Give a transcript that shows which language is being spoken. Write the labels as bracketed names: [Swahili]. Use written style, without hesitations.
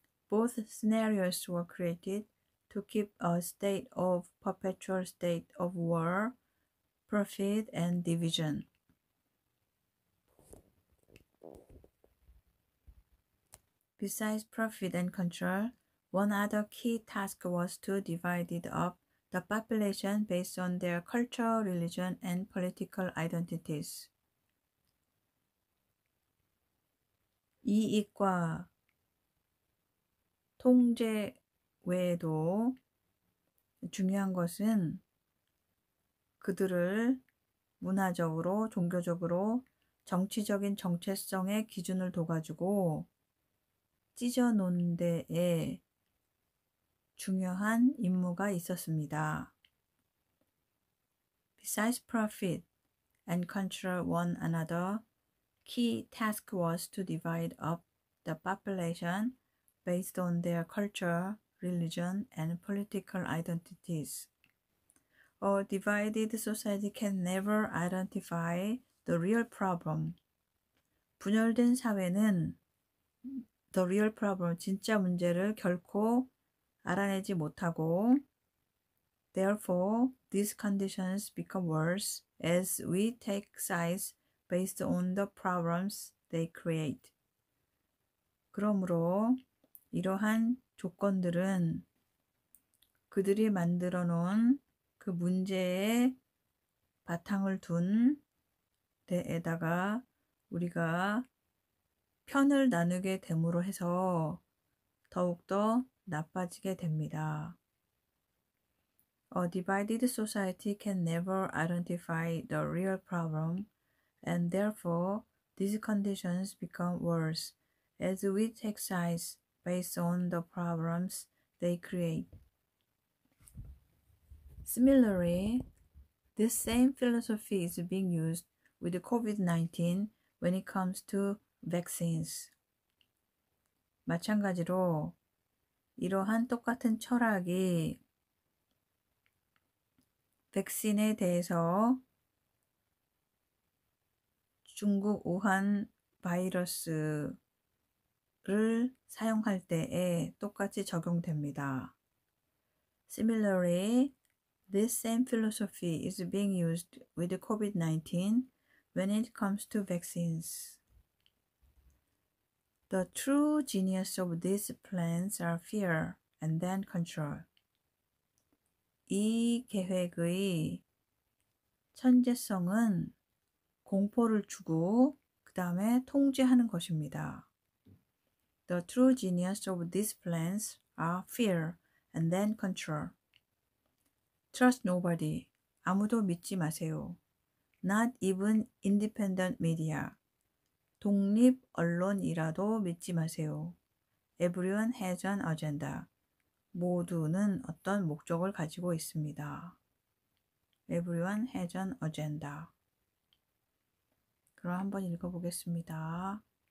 [English] Both scenarios were created to keep a perpetual state of war, profit, and division. Besides profit and control, one other key task was to divide up the population based on their culture, religion, and political identities. [Korean] 이익과 통제 외에도 중요한 것은 그들을 문화적으로, 종교적으로, 정치적인 정체성의 기준을 둬가지고 찢어놓는 데에 중요한 임무가 있었습니다. [English] Besides profit and control one another, key task was to divide up the population based on their culture, religion, and political identities. A divided society can never identify the real problem. [Korean] 분열된 사회는 [English] the real problem, [Korean] 진짜 문제를 결코 알아내지 못하고 [English] therefore, these conditions become worse as we take sides based on the problems they create. [Korean] 그러므로 이러한 조건들은 그들이 만들어 놓은 그 문제에 바탕을 둔 데에다가 우리가 편을 나누게 됨으로 해서 더욱더 나빠지게 됩니다. [English] A divided society can never identify the real problem, and therefore these conditions become worse as we take sides based on the problems they create. Similarly, this same philosophy is being used with COVID-19 when it comes to vaccines. [Korean] 마찬가지로 이러한 똑같은 철학이 백신에 대해서 중국 우한 바이러스를 사용할 때에 똑같이 적용됩니다. [English] Similarly, this same philosophy is being used with COVID-19 when it comes to vaccines. The true genius of these plans are fear and then control. [Korean] 이 계획의 천재성은 공포를 주고 그 다음에 통제하는 것입니다. [English] The true genius of these plans are fear and then control. Trust nobody. [Korean] 아무도 믿지 마세요. [English] Not even independent media. [Korean] 독립 언론이라도 믿지 마세요. [English] Everyone has an agenda. [Korean] 모두는 어떤 목적을 가지고 있습니다. [English] Everyone has an agenda. [Korean] 그럼 한번 읽어보겠습니다.